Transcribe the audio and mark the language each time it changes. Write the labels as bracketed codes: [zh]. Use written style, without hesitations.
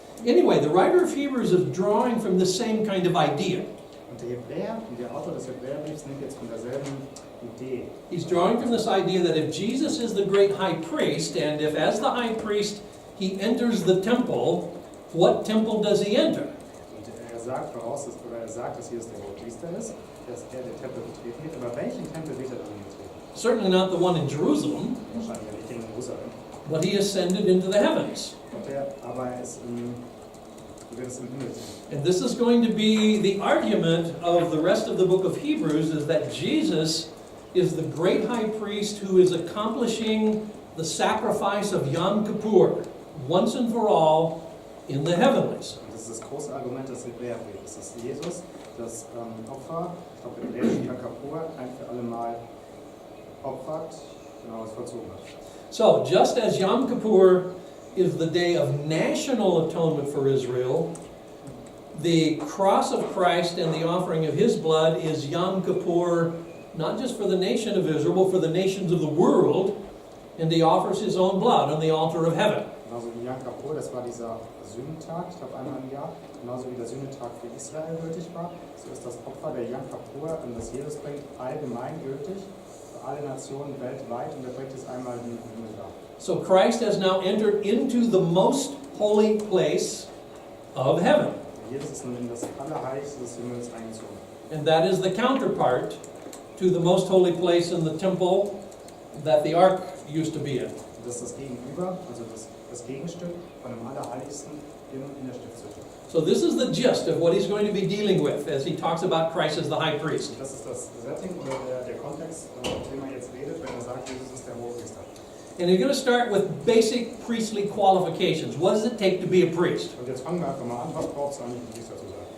[en] Anyway, the writer of Hebrews is drawing from the same kind of idea. [de] Und der Autor des Hebräerbriefs nimmt jetzt von derselben Idee. [en] He's drawing from this idea that if Jesus is the great high priest, and if as the high priest he enters the temple, what temple does he enter? [de] Und er sagt voraus, dass Jesus der Hohepriester ist, dass er den Tempel betreten wird, aber welchen Tempel wird er dann betreten? [en] Certainly not the one in Jerusalem, [de] Wahrscheinlich ja nicht in Jerusalem. [en] but he ascended into the heavens. [de] Aber er wird es im Himmel sehen. [en] And this is going to be the argument of the rest of the book of Hebrews, is that Jesus is the great high priest who is accomplishing the sacrifice of Yom Kippur once and for all in the heavenlies. [de] Und das ist das große Argument des Hebräerbriefs, dass Jesus das Opfer, ich glaube hebräisch Yom Kippur, ein für alle Mal opfert, genau, es vollzogen hat. [en] So, just as Yom Kippur is the day of national atonement for Israel, the cross of Christ and the offering of his blood is Yom Kippur, not just for the nation of Israel, but for the nations of the world, and he offers his own blood on the altar of heaven. [de] Genauso wie Yom Kippur, das war dieser Sühnetag, ich glaube einmal im Jahr, genauso wie der Sühnetag für Israel gültig war, so ist das Opfer der Yom Kippur, das Jesus bringt, allgemein gültig für alle Nationen weltweit und er bringt es einmal im Himmel dar. [en] So Christ has now entered into the most holy place of heaven. [de] Jesus ist nun in das Allerheiligste des Himmels eingezogen. [en] And that is the counterpart to the most holy place in the temple that the ark used to be in. [de] Und das ist das Gegenüber, also das Gegenstück von dem Allerheiligsten in der Stiftshütte. [en] So this is the gist of what he's going to be dealing with as he talks about Christ as the high priest. [de] Das ist das Setting oder der Kontext, über den er jetzt redet, wenn er sagt, Jesus ist der Hohepriester. [en] And he's going to start with basic priestly qualifications. What does it take to be a priest? [de] Und jetzt fangen wir einfach mal an, was brauchst du eigentlich, um Priester zu sein?